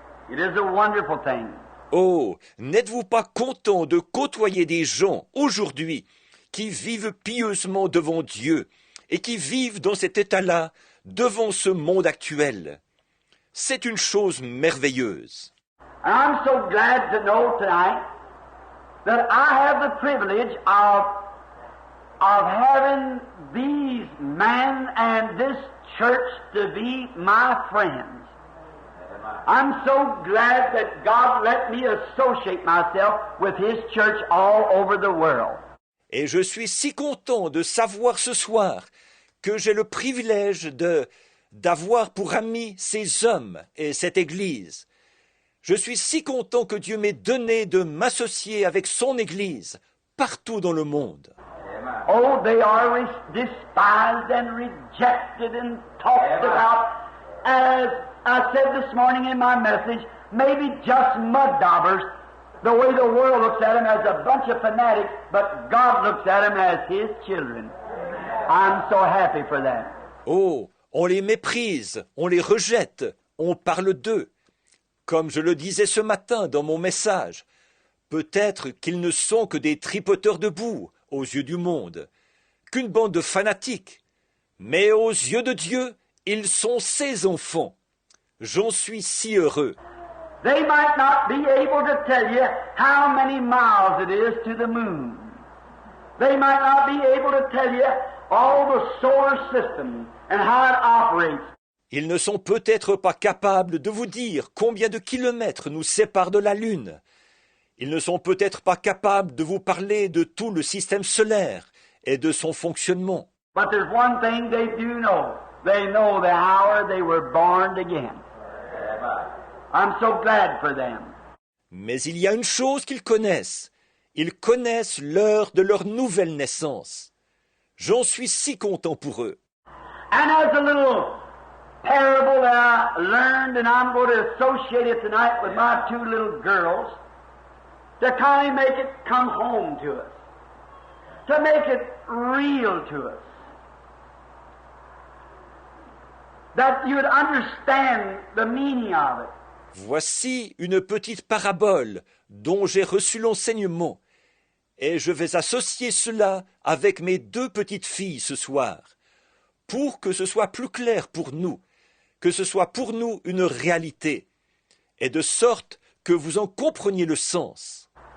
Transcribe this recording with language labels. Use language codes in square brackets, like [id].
[en] It is a wonderful thing. [fr] Oh, n'êtes-vous pas content de côtoyer des gens aujourd'hui qui vivent pieusement devant Dieu et qui vivent dans cet état-là devant ce monde actuel? C'est une chose merveilleuse. [en] And I'm so glad to know tonight that I have the privilege of having these men and this church to be my friends. I'm so glad that God let me associate myself with His church all over the world. [fr] Et je suis si content de savoir ce soir que j'ai le privilège d'avoir pour amis ces hommes et cette Église. Je suis si content que Dieu m'ait donné de m'associer avec son Église partout dans le monde. [en] Oh, they are despised and rejected and talked about, as I said this morning in my message, maybe just mud daubers, the way the world looks at them as a bunch of fanatics, but God looks at them as His children. I'm so happy for that. [fr] Oh, on les méprise, on les rejette, on parle d'eux. Comme je le disais ce matin dans mon message, peut-être qu'ils ne sont que des tripoteurs de boue aux yeux du monde, qu'une bande de fanatiques, mais aux yeux de Dieu, ils sont ses enfants. J'en suis si heureux. [en] They might not be able to tell you how many miles it is to the moon. They might not be able to tell you all the solar system and how it operates. [fr] Ils ne sont peut-être pas capables de vous dire combien de kilomètres nous séparent de la Lune. Ils ne sont peut-être pas capables de vous parler de tout le système solaire et de son fonctionnement. [en] But there's one thing they do know. They know the hour they were born again. I'm so glad for them. [fr] Mais il y a une chose qu'ils connaissent. Ils connaissent l'heure de leur nouvelle naissance. J'en suis si content pour eux. [en] And as a little parable that I learned, and I'm going to associate it tonight with my two little girls, to kind of make it come home to us, to make it real to us, that you would understand the meaning of it. [fr] Voici une petite parabole dont j'ai reçu l'enseignement, et je vais associer cela avec mes deux petites filles ce soir, pour que ce soit plus clair pour nous, que ce soit pour nous une réalité, et de sorte que vous en compreniez le sens.